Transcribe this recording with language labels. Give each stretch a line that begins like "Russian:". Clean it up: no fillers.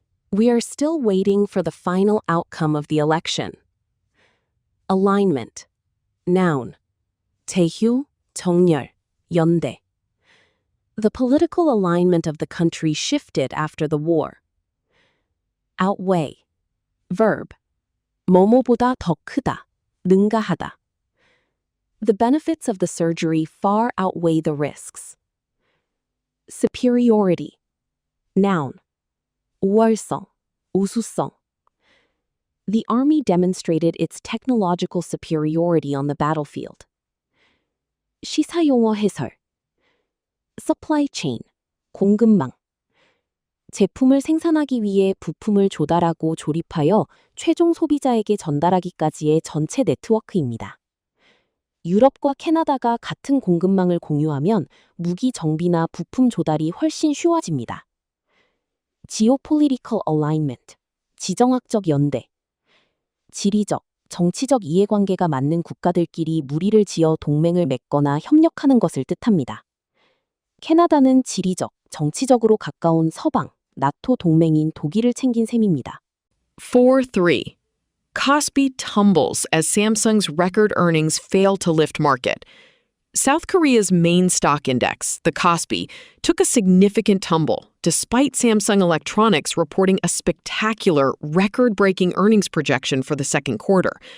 English: We are still waiting for the final outcome of the election. Alignment. Noun.
Korean: 대휴, 정렬, 연대.
English: The political alignment of the country shifted after the war. Outweigh. Verb.
Korean: 뭐뭐보다 더 크다, 능가하다.
English: The benefits of the surgery far outweigh the risks. Superiority. Noun.
Korean: 우월성, 우수성.
English: The army demonstrated its technological superiority on the battlefield.
Korean: 시사용어 해설. Supply chain, 공급망. 제품을 생산하기 위해 부품을 조달하고 조립하여 최종 소비자에게 전달하기까지의 전체 네트워크입니다. 유럽과 캐나다가 같은 공급망을 공유하면 무기 정비나 부품 조달이 훨씬 쉬워집니다. Geopolitical alignment, 지정학적 연대. 지리적, 정치적 이해관계가 맞는 국가들끼리 무리를 지어 동맹을 맺거나 협력하는 것을 뜻합니다. 캐나다는 지리적, 정치적으로 가까운 서방, 나토 동맹인 독일을 챙긴 셈입니다. 4-3.
English: Kospi tumbles as Samsung's record earnings fail to lift market. South Korea's main stock index, the Kospi, took a significant tumble despite Samsung Electronics reporting a spectacular, record-breaking earnings projection for the second quarter.